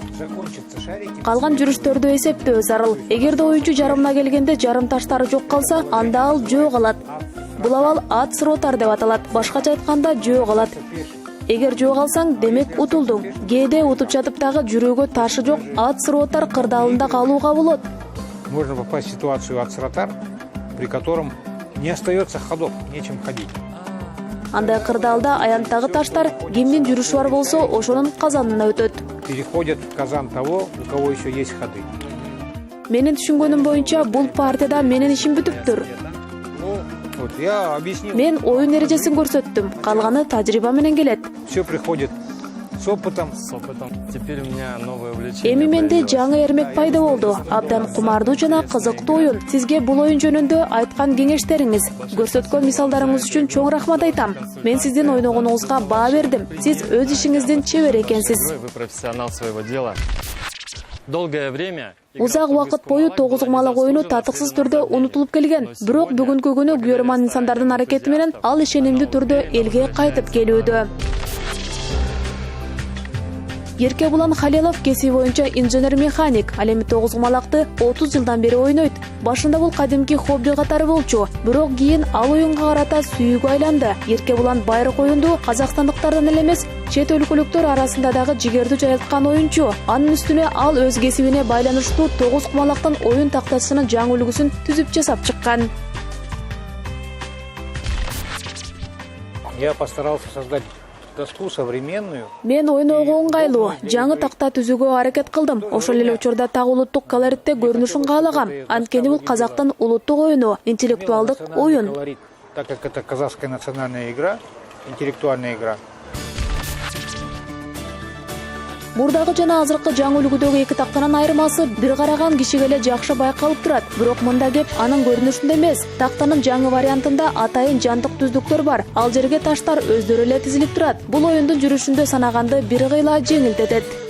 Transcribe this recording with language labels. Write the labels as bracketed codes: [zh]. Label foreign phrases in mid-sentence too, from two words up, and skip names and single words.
[ru] Закончатся шарики. [ky] Калган жүрүштөрдү эсептөө зарыл. Эгерде оюнчу жарымына келгенде жарым таштары жок калса, анда ал жөө калат. Бул абал ат сротар деп аталат. Башкача айтканда жөө калат. Эгер жөө калсаң, демек утулдуң. Кээде утуп жатып дагы жүрүүгө ташы жок ат сротар кырдаалында калууга болот. [ru] Можно попасть в ситуацию от сротар, при котором не остается ходов, нечем ходить. [ky] Андай кырдаалда аянттагы таштар кимдин жүрүшү бар болсо, ошонун казанына өтөт. [ru] Переходят в казан того, у кого еще есть ходы. [ky] Менин түшүнгөнүм боюнча, бул партияда менин ишим бүтүптүр. [ru] Вот я объяснил. [ky] Мен оюн эрежесин көрсөттүм. Калганы тажрыйба менен келет. [ru] Все приходит с опытом. С опытом. Теперь у меня новое увлечение. [ky] Эми менде жаңы эрмек пайда болду. Абдан кумардуу жана кызыктуу оюн. Сизге бул оюн жөнүндө айткан кеңештериңиз, көрсөткөн мисалдарыңыз үчүн чоң рахмат айтам. Мен сиздин ойногонуңузга баа бердим. Сиз өз ишиңиздин чебер экенсиз. [ru] Вы профессионал своего дела. Долгое время... [ky] Узак убакыт бою 9 кумалак оюну татыксыз түрдө унутулуп келген. Бирок бүгүнкү күнү көрөрман инсандардын аракети менен ал ишенимдүү түрдө элге кайтып келүүдө. Еркебулан Халилов кесиби боюнча инженер-механик. Ал эми 9 кумалакты 30 жылдан бери ойнойт. Башында бул кадимки хобби катары болчу, бирок кийин ал оюнга карата сүйүүгө айланды. Еркебулан байыркы оюнду казакстандыктардан эле эмес, чет өлкөлүктөр арасында дагы жигердүү жайылткан оюнчу. Анын үстүнө ал өз кесибине байланыштуу 9 кумалактын оюн тактачысынын жаңы үлгүсүн түзүп жасап чыккан. [ru] Я постарался создать доску современную. [ky] Мен ойноого ыңгайлуу, жаңы такта түзүүгө аракет кылдым. Ошол эле учурда так улуттук колоритте көрүнүшүн каалагам. Анткени бул казактын улуттук оюну, интеллектуалдык оюн. [ru] Так как это казахская национальная игра, интеллектуальная игра. [ky] Мурдагы жана азыркы жаңы үлгүдөгү эки тактанын айырмасы бир караган кишиге эле жакшы байкалып турат. Бирок мында кеп анын көрүнүшүндө эмес. Тактанын жаңы вариантында атайын жантык түздүктөр бар. Ал жерге таштар өздөрү эле тизилип турат. Бул оюндун жүрүшүндө санаганды бир кыйла жеңилдетет.